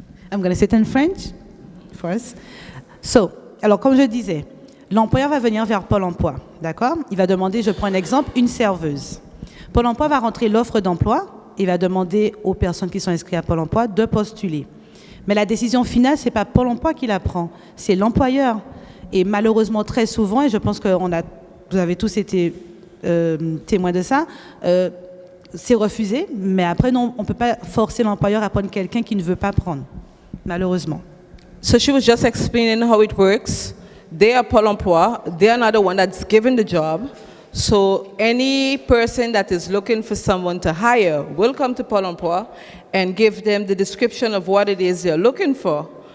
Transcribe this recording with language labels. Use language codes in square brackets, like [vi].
[en] I'm going to say it in French first. [fr] So, alors comme je disais, l'employeur va venir vers Pôle emploi, d'accord? Il va demander, je prends un exemple, une serveuse. Pôle emploi va rentrer l'offre d'emploi, il va demander aux personnes qui sont inscrites à Pôle emploi de postuler. Mais la décision finale, ce n'est pas Pôle emploi qui la prend, c'est l'employeur. Et malheureusement, très souvent, et je pense que vous avez tous été témoins de ça, c'est refusé, mais après, non, on ne peut pas forcer l'employeur à prendre quelqu'un qui ne veut pas prendre, malheureusement. [en] So she was just explaining how it works. They are Pôle emploi. They are not the one that's given the job. So any person that is looking for someone to hire will come to Pôle emploi and give them the description of what it is they're looking for.